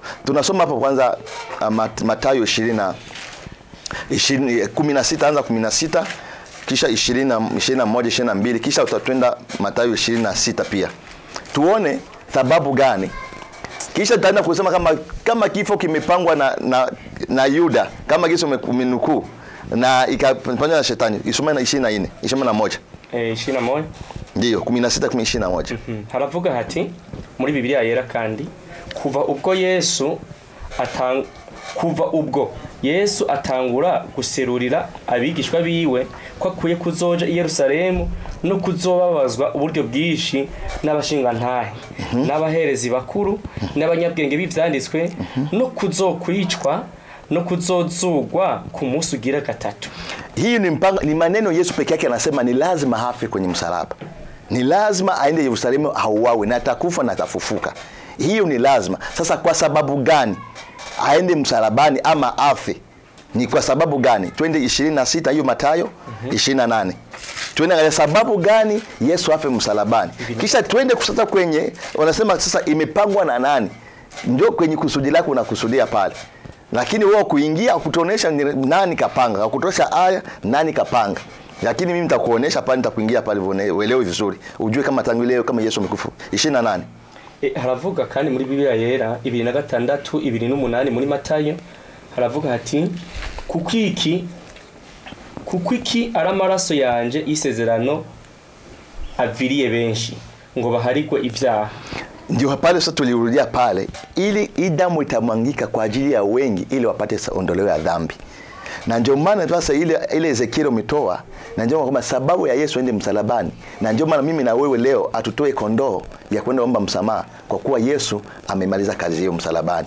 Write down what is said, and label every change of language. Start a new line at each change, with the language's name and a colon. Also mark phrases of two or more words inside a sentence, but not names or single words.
Swahili: Tunasoma hapo kwanza Mathayo 16 anza 16 kisha 21 22 kisha utatwenda Mathayo 26 pia. Tuone sababu gani. Kisha tutaenda kusema kama kifo kimepangwa na Yuda, kama Yesu umenukuu na ikapangwa na Shetani. Isome na 24, isome na 1. 21. Ndiyo, 16-21.
Rundi: Haravuga hati muri Bibiliya yera kandi kuva ubwo Yesu atangura guserurira abigishwa biwe ko akwiye kuzoja i Yerusalemu no kuzobabazwa uburyo bwishi n'abashinga ntahe n'abaherezi bakuru n'abanyabwenge b'ivyanditswe no kuzokwicwa no kuzozugwa ku munsi ugira gatatu.
Swahili: Hii ni maneno Yesu peke yake anasema ni lazima hafe kwenye msalaba. Ni lazima aende Yerusalemu auawe na atakufa na atafufuka. Hiyo ni lazima. Sasa kwa sababu gani aende msalabani ama afe? Ni kwa sababu gani? Twende 26 hiyo Mathayo 28. Twende kwa sababu gani Yesu afe msalabani. Kisha twende kusata kwenye wanasema sasa imepangwa na nani? Ndio kwenye kusudi lako unakusudia pale. Lakini wewe kuingia kutuonesha nani kapanga, kutosha aya nani kapanga. Lakini mimi nitakuonesha pale, nitakuingia pale uelewe vizuri. Ujue kama tangu leo kama Yesu amekufa. 28.
Rundi: Haravuga kandi muri Bibiliya yera 26 28 muri Mathayo haravuga hati kukwiki aramaraso yanje isezerano aviriye benshi ngo baharikwe ivyaha.
Swahili: Ndio pale sasa tulirudia pale ili damu itamwangika kwa ajili ya wengi ili wapate ondoleo ya dhambi. Na ndio maana sasa ile Ezekiel umetoa, na ndio kwamba sababu ya Yesu aende msalabani, na ndio maana mimi na wewe leo atutoe kondoo ya kwenda omba msamaha kwa kuwa Yesu amemaliza kazi hiyo msalabani.